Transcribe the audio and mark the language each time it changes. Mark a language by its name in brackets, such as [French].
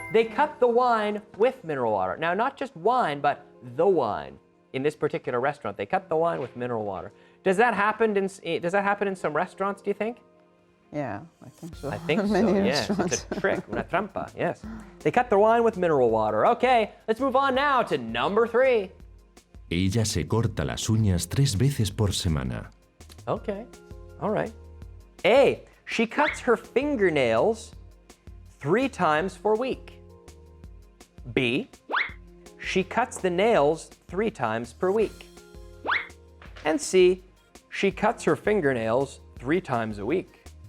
[English] They cut the wine with mineral water. Now, not just wine, but the wine. In this particular restaurant, they cut the wine with mineral water. Does that happen in some restaurants, do you think? Yeah, I think so. I think so, Many yes. restaurants. It's a trick, [Spanish] una trampa, [English] yes. They cut the wine with mineral water. Okay, let's move on now to number 3. [Spanish] Ella se corta las uñas 3 veces por semana. [English] Okay, all right. A, she cuts her fingernails 3 times per week. B, she cuts the nails 3 times per week. And C, she cuts her fingernails 3 times a week.